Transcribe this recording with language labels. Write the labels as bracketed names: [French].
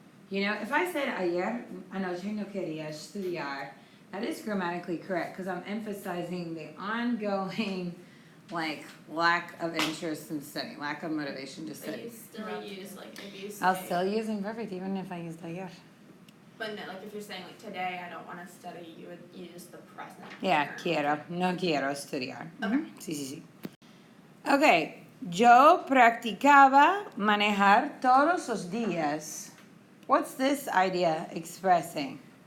[English] If I said [Spanish] ayer anoche no quería estudiar, [English] that is grammatically correct because I'm emphasizing the ongoing lack of interest in studying, lack of motivation to study. But you still use like if you say, I'll still use imperfect even if I used ayer. But no, like if you're saying like today I don't want to study, you would use the present. Yeah, tense. [Spanish] quiero. No quiero estudiar. [English] Okay. [Spanish] Sí, sí, sí. Ok. Yo practicaba manejar todos los días. [English] What's this idea expressing?